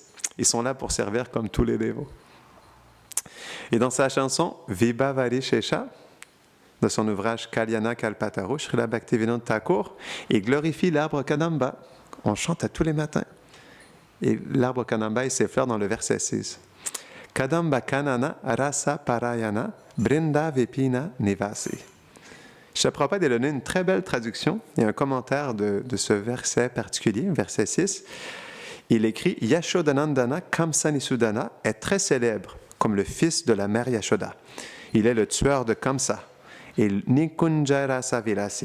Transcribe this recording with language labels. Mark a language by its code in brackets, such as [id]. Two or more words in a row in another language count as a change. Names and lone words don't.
[fr] Ils sont là pour servir comme tous les dévots. Et dans sa chanson « Vibhavari Shesha », de son ouvrage « Kalyana Kalpataru », Srila Bhaktivinoda Thakur, il glorifie l'arbre Kadamba. On chante à tous les matins. Et l'arbre Kadamba, il s'effleure dans le verset 6. « [bn] কদম্ব কানন রাস পরায়ণ বৃন্দা বিপিন নিবাসী [fr] » Srila Prabhupada a donné une très belle traduction et un commentaire de ce verset particulier, verset 6. Il écrit « [bn] যশোদানন্দন কংসনিসূদন [fr] est très célèbre comme le fils de la mère Yashoda. Il est le tueur de Kamsa. Et [bn] নিকুঞ্জ রাস বিলাসী.